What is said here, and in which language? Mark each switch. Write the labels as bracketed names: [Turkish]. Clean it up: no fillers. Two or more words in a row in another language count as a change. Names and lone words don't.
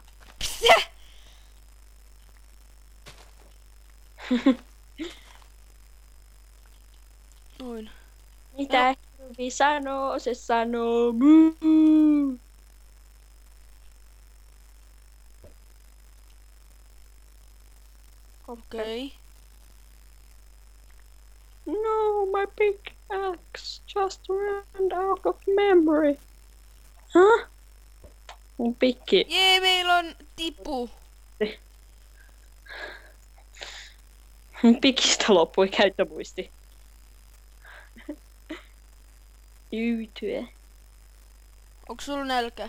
[Finnish] Psä! Noin. Mitä hirvi sanoo? Se sanoo muu. Okei. No, [English] my pickaxe just ran out of memory. [Finnish] Huh? Mun pikki. Jee, meillä on tipu. Mun pikistä loppui käyttömuisti. Yytyä. Onko sulla nälkä?